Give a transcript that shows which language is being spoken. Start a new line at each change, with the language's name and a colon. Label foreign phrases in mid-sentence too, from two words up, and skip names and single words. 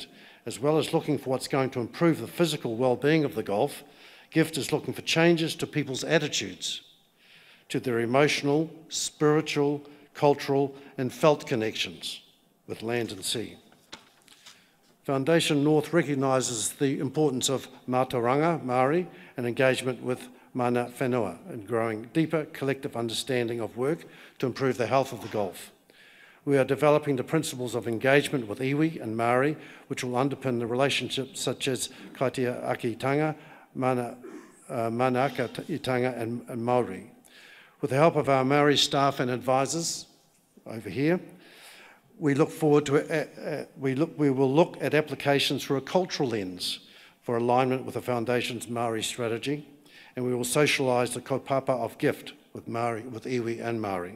English: As well as looking for what's going to improve the physical well-being of the Gulf, G.I.F.T is looking for changes to people's attitudes, to their emotional, spiritual, cultural and felt connections with land and sea. Foundation North recognises the importance of
Māori: mātauranga, Māori,
English: and engagement with
Māori: mana whenua
English: in growing deeper collective understanding of work to improve the health of the Gulf. We are developing the principles of engagement with iwi and Māori, which will underpin the relationships such as
Māori: kaitia akitanga, mana akitanga
English: and Māori. With the help of our Māori staff and advisors over here, we will look at applications through a cultural lens for alignment with the Foundation's Māori strategy, and we will socialise the kaupapa of G.I.F.T with iwi and Māori.